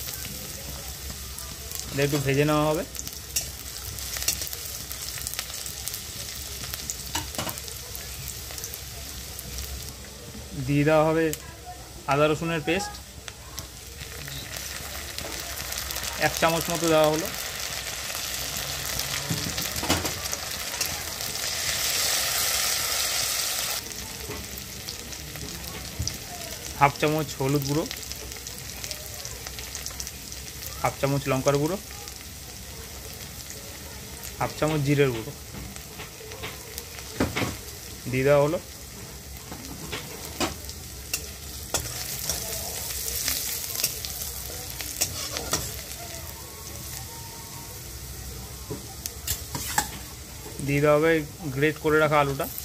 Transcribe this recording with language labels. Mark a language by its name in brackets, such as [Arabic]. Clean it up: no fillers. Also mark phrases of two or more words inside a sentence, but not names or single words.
[Bangla] এটা একটু ভেজে নেওয়া হবে। দিয়ে দেওয়া হবে আদা রসুনের পেস্ট, 1 চামচ মতো দেওয়া হলো। হাফ চামচ হলুদ গুঁড়ো, হাফ চামচ লঙ্কার গুঁড়ো, হাফ চামচ জিরের গুঁড়ো দিয়ে দেওয়া হলো। দিয়ে দেওয়া হবে গ্রেট করে রাখা আলুটা।